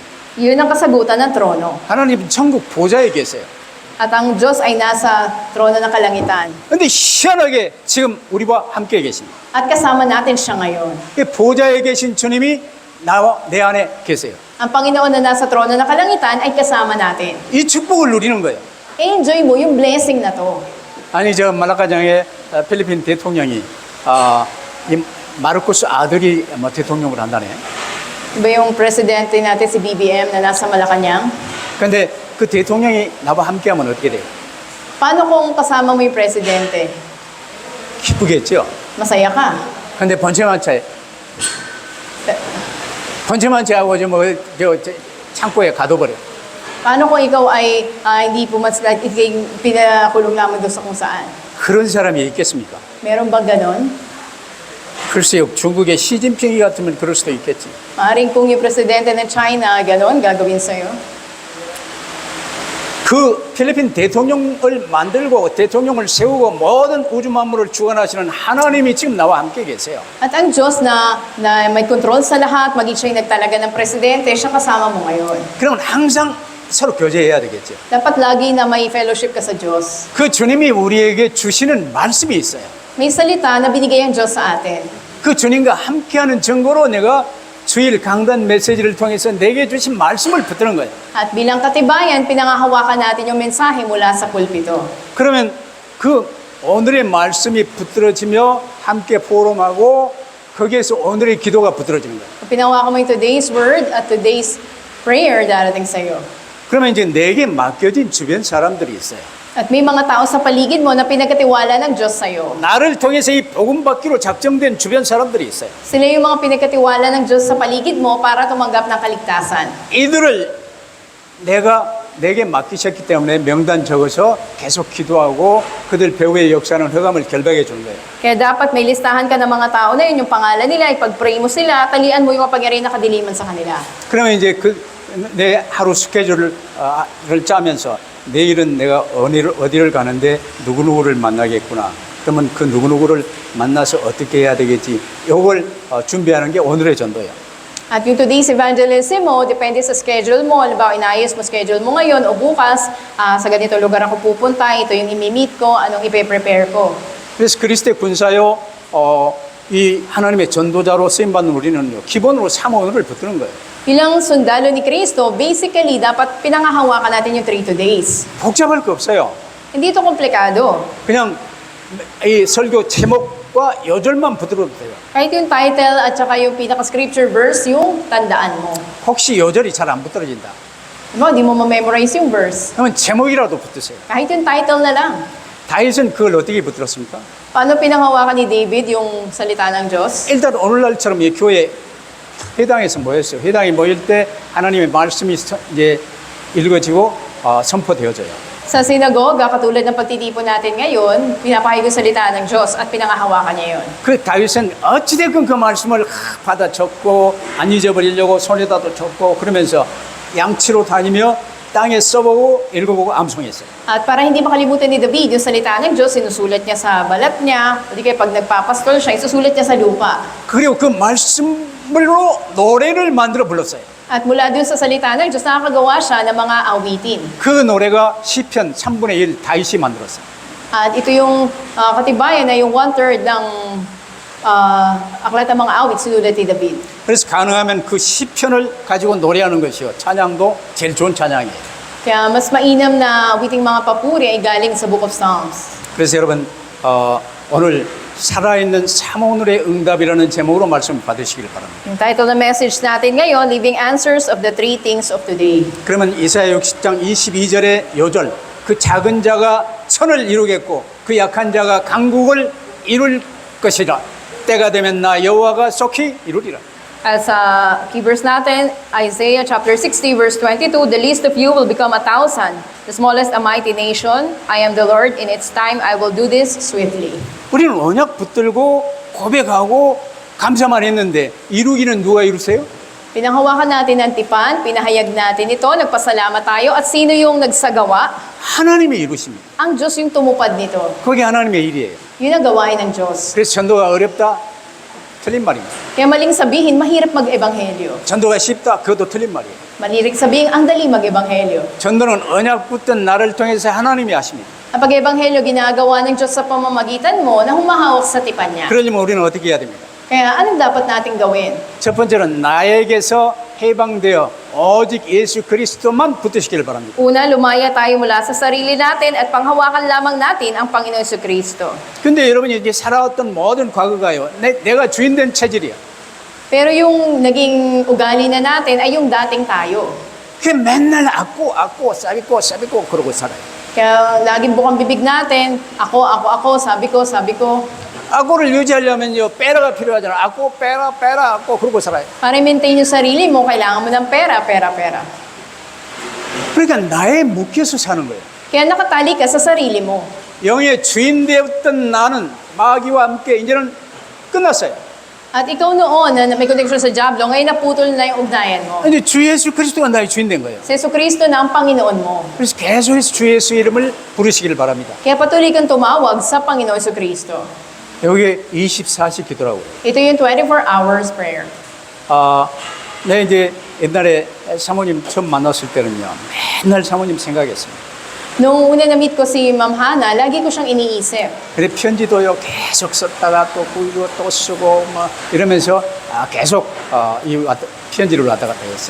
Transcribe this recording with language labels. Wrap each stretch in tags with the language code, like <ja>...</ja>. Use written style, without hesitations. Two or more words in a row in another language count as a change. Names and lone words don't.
<tl>Yun ang kasagutan ng trono.</tl> <ko>하나님 천국 보좌에 계세요.</ko> <tl>At ang Diyos ay nasa trono ng kalangitan.</tl> <ko>근데 희한하게 지금 우리와 함께 계십니다.</ko> <tl>At kasama natin siya ngayon.</tl> <ko>그 보좌에 계신 주님이 나와 내 안에 계세요.</ko> <tl>Ang Panginoon na nasa trono ng kalangitan ay kasama natin.</tl> <ko>이 축복을 누리는 거예요.</ko> <tl>Enjoy mo yung blessing na to.</tl> <ko>아니 저 말라카장의 필리핀 대통령이 이 마르코스 아들이 뭐 대통령을 한다네.</ko> <tl>Diba yung presidente natin si BBM na nasa Malacanang?</tl> <ko>근데 그 대통령이 나와 함께하면 어떻게 돼요?</ko> <tl>Paano kung kasama mo yung presidente?</tl> <ko>기쁘겠죠.</ko> <tl>Masaya ka.</tl> <ko>근데 번체만차에 번체만차하고 저 창고에 가둬버려.</ko> <tl>Paano kung ikaw ay hindi pumaslat, pinakulong lamang doon sa kung saan?</tl> <ko>그런 사람이 있겠습니까?</ko> <tl>Meron bang ganon?</tl> <ko>글쎄요, 중국의 시진핑이 같으면 그럴 수도 있겠지.</ko> <tl>Maaaring kung yung presidente ng China, ganon, gagawin sa'yo.</tl> <ko>그 필리핀 대통령을 만들고 대통령을 세우고 모든 우주 만물을 주관하시는 하나님이 지금 나와 함께 계세요.</ko> <tl>At ang Diyos na may control sa lahat, maging siya'y nagtalaga ng presidente, siya kasama mo ngayon.</tl> <ko>그러면 항상 서로 교제해야 되겠죠.</ko> <tl>Dapat lagi na may fellowship ka sa Diyos.</tl> <ko>그 주님이 우리에게 주시는 말씀이 있어요.</ko> <tl>May salita na binigay ang Diyos sa atin.</tl> <ko>그 주님과 함께하는 증거로 내가 주일 강단 메시지를 통해서 내게 주신 말씀을 붙드는 거예요.</ko> <tl>At bilang katibayan, pinangahawakan natin yung mensahe mula sa pulpito.</tl> <ko>그러면 그 오늘의 말씀이 붙들어지며 함께 포럼하고 거기에서 오늘의 기도가 붙들어지는 거예요.</ko> <tl>Kung pinahawakan mo yung</tl> <en>today's word</en> <tl>at</tl> <en>today's prayer</en> <tl>darating sa'yo.</tl> <ko>그러면 이제 내게 맡겨진 주변 사람들이 있어요.</ko> <tl>At may mga tao sa paligid mo na pinagkatiwala ng Diyos sa'yo.</tl> <ko>나를 통해서 이 복음 받기로 작정된 주변 사람들이 있어요.</ko> <tl>Sila yung mga pinagkatiwala ng Diyos sa paligid mo para tumanggap ng kaligtasan.</tl> <ko>이들을 내게 맡기셨기 때문에 명단 적어서 계속 기도하고 그들 배후의 역사는 흑암을 결박해 준 거예요.</ko> <tl>Kaya dapat may listahan ka ng mga tao na yun, yung pangalan nila, ipag-pray mo sila, talian mo yung kapangyarihan na kadiliman sa kanila.</tl> <ko>그러면 이제 내 하루 스케줄을 짜면서 내일은 내가 어디를 가는데 누구누구를 만나겠구나. 그러면 그 누구누구를 만나서 어떻게 해야 되겠지. 이걸 준비하는 게 오늘의 전도예요.</ko> <tl>At yung</tl> <en>today's evangelism</en> <tl>mo, depende sa schedule mo. Halimbawa, inayos mo schedule mo ngayon o bukas, sa ganito lugar ako pupunta, ito yung imi-meet ko, anong ipe-prepare ko.</tl> <ko>그래서 그리스도의 군사요, 이 하나님의 전도자로 쓰임받는 우리는요, 기본으로 사모원을 붙드는 거예요.</ko> <tl>Bilang sundalo ni Kristo, basically, dapat pinangahawakan natin yung</tl> <en>3 days.</en> <ko>복잡할 거 없어요.</ko> <tl>Hindi ito komplikado.</tl> <ko>그냥 이 설교 제목과 여절만 붙들어도 돼요.</ko> <tl>Kahit yung title at saka yung pinaka-scripture verse, yung tandaan mo.</tl> <ko>혹시 여절이 잘 안 붙들어진다.</ko> <tl>Diba, di mo ma-memorize yung verse.</tl> <ko>그러면 제목이라도 붙으세요.</ko> <tl>Kahit yung title na lang.</tl> <ko>다윗은 그걸 어떻게 붙들었습니까?</ko> <tl>Paano pinanghawakan ni David yung salita ng Diyos?</tl> <ko>일단 오늘날처럼 이 교회 회당에서 모였어요. 회당이 모일 때 하나님의 말씀이 이제 읽어지고 선포되어져요.</ko> <tl>Sa sinagoga, katulad ng pagtitipon natin ngayon, pinapahayag yung salita ng Diyos at pinangahawakan niya yun.</tl> <ko>그 다윗은 어찌됐건 그 말씀을 받아 적고 안 잊어버리려고 손에다도 적고 그러면서 양치로 다니며 땅에 써보고 읽어보고 암송했어요.</ko> <tl>At para hindi makalimutan ni David yung salita ng Diyos, sinusulat niya sa balat niya, o di kaya pag nagpapastol siya, isusulat niya sa lupa.</tl> <ko>그리고 그 말씀으로 노래를 만들어 불렀어요.</ko> <tl>At mula dun sa salita ng Diyos, nakakagawa siya ng mga awitin.</tl> <ko>그 노래가 시편 3분의 1 다윗이 만들었어요.</ko> <tl>At ito yung katibayan na yung 1/3 ng aklat ng mga awit sinulat ni David.</tl> <ko>그래서 가능하면 그 시편을 가지고 노래하는 것이요. 찬양도 제일 좋은 찬양이에요.</ko> <tl>Kaya mas mainam na awiting mga papuri ay galing sa Book of Psalms.</tl> <ko>그래서 여러분 오늘 살아있는 사모늘의 응답이라는 제목으로 말씀을 받으시길 바랍니다.</ko> <tl>Yung title ng message natin ngayon,</tl> <en>Living Answers of the Three Things of Today.</en> <ko>그러면 이사야 60장 22절의 요절, 그 작은 자가 천을 이루겠고 그 약한 자가 강국을 이룰 것이라. 때가 되면 나 여호와가 속히 이루리라.</ko> <tl>At sa</tl> <en>key verse</en> <tl>natin,</tl> <en>Isaiah chapter 60 verse 22, the least of you will become 1,000, the smallest a mighty nation. I am the Lord, in its time I will do this swiftly.</en> <ko>우리는 언약 붙들고 고백하고 감사만 했는데 이루기는 누가 이루세요?</ko> <tl>Pinanghawakan natin ang tipan, pinahayag natin ito, nagpasalamat tayo, at sino yung nagsagawa?</tl> <ko>하나님이 이루십니다.</ko> <tl>Ang Diyos yung tumupad nito.</tl> <ko>그게 하나님의 일이에요.</ko> <tl>Yun ang gawain ng Diyos.</tl> <ko>그래서 전도가 어렵다? 틀린 말입니다.</ko> <tl>Kaya maling sabihin, mahirap mag-ebanghelyo.</tl> <ko>전도가 쉽다? 그것도 틀린 말이에요.</ko> <tl>Malirik sabihin, ang dali mag-ebanghelyo.</tl> <ko>전도는 언약 붙든 나를 통해서 하나님이 하십니다.</ko> <tl>Ang pag-ebanghelyo, ginagawa ng Diyos sa pamamagitan mo na humahawak sa tipan niya.</tl> <ko>그러려면 우리는 어떻게 해야 됩니까?</ko> <tl>Kaya anong dapat nating gawin?</tl> <ko>첫 번째는 나에게서 해방되어 오직 예수 그리스도만 붙으시길 바랍니다.</ko> <tl>Una, lumaya tayo mula sa sarili natin at panghawakan lamang natin ang Panginoon Jesucristo.</tl> <ko>근데 여러분이 이제 살아왔던 모든 과거가요, 내가 주인된 체질이야.</ko> <tl>Pero yung naging ugali na natin ay yung dating tayo.</tl> <ko>그 맨날</ko> <tl>ako sabi ko</tl> <ko>그러고 살아요.</ko> <tl>Kaya laging bukang bibig natin, ako, sabi ko.</tl> <ko>악고를 유지하려면요, 빼라가 필요하잖아.</ko> <tl>ako pera ako</tl> <ko>그러고 살아요.</ko> <tl>Para i-maintain yung sarili mo, kailangan mo ng pera.</tl> <ko>그러니까 나에 묶여서 사는 거예요.</ko> <tl>Kaya nakatali ka sa sarili mo.</tl> <ko>영의 주인 되었던 나는 마귀와 함께 이제는 끝났어요.</ko> <tl>At ikaw noon na may connection sa Diablo, ngayon naputol na yung ugnayan mo.</tl> <ko>근데 주 예수 그리스도가 나의 주인 된 거예요.</ko> <tl>Si Jesucristo na ang Panginoon mo.</tl> <ko>그래서 계속해서 주 예수 이름을 부르시길 바랍니다.</ko> <tl>Kaya patuloy kang tumawag sa Panginoon Jesucristo.</tl> <ko>여기 24시 기도라고요.</ko> <tl>Ito yung</tl> <en>24 hours prayer.</en> <ko>내가 이제 옛날에 사모님 처음 만났을 때는요, 맨날 사모님 생각했습니다.</ko> <tl>Nung una na-meet ko si Ma'am Hana, lagi ko siyang iniisip.</tl> <ko>그래 편지도요 계속 썼다가 또 보이고 또 쓰고 뭐 이러면서 계속 편지를 왔다 갔다 했어요.</ko>